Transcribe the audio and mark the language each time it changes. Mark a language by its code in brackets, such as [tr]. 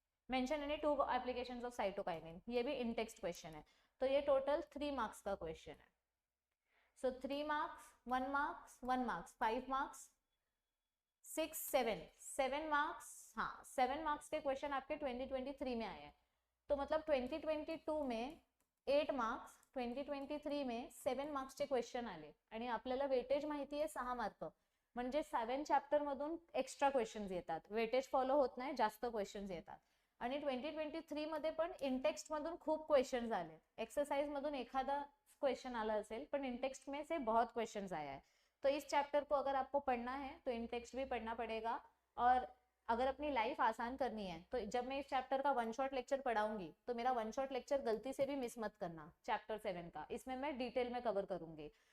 [en] mention any 2 applications of cytokinin, [hi] ये भी in-text question है। तो ये टोटल 3 मार्क्स का क्वेश्चन है। सो 3 marks, 1 marks, 1 marks, 5 marks, 6 7 marks, हाँ 7 मार्क्स के क्वेश्चन आपके 2023 में आए हैं। तो मतलब 2022 में [mr] 8 मार्क्स, 2023 में 7 मार्क्सचे क्वेश्चन आले, आणि आपल्याला वेटेज माहिती आहे 6 मार्क, म्हणजे 7 चॅप्टर मधून एक्स्ट्रा क्वेश्चन्स येतात, वेटेज फॉलो होत नाही, जास्त क्वेश्चन्स येतात। आणि 2023 मध्ये पण इंटेक्स्ट मधून खूप क्वेश्चन्स आले, एक्सरसाइज मधून एखादा क्वेश्चन आला असेल, पण [hi] इंटेक्स्ट में से बहुत क्वेश्चंस आया है। तो इस चैप्टर को अगर आपको पढ़ना है तो इंटेक्स्ट भी पढ़ना पड़ेगा, और अगर अपनी लाइफ आसान करनी है तो जब मैं इस चैप्टर का 1 शॉट लेक्चर पढ़ाऊंगी तो मेरा 1 शॉट लेक्चर गलती से भी मिस मत करना, चैप्टर 7 का, इसमें मैं डिटेल में कवर करूंगी।